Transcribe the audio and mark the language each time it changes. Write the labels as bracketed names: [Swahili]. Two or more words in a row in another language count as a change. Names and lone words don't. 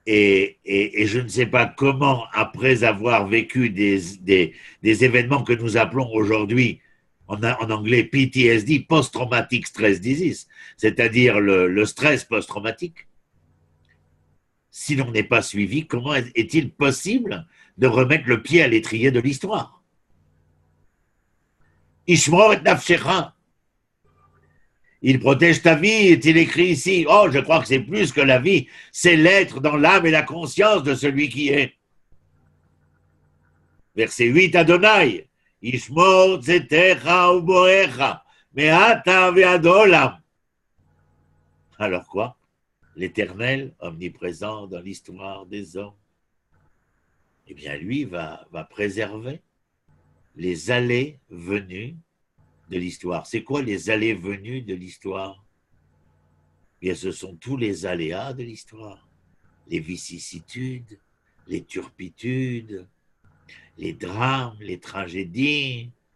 [French] Et je ne sais pas comment, après avoir vécu des événements que nous appelons aujourd'hui, en anglais PTSD, [English] Post-Traumatic Stress Disease, [French] c'est-à-dire le stress post-traumatique, si l'on n'est pas suivi, comment est-il possible de remettre le pied à l'étrier de l'histoire? [Hebrew] ישמור את נפשך. [French] Il protège ta vie, est-il écrit ici? Oh, je crois que c'est plus que la vie, c'est l'être dans l'âme et la conscience de celui qui est. Verset 8, [Hebrew] אדני, ישמור צאתך ובואך, מעתה ועד עולם. [French] Alors quoi? L'Éternel, omniprésent dans l'histoire des hommes, eh bien lui va préserver les allées venues de l'histoire. C'est quoi les allées venues de l'histoire? Eh bien, ce sont tous les aléas de l'histoire, les vicissitudes, les turpitudes, les drames, les tragédies.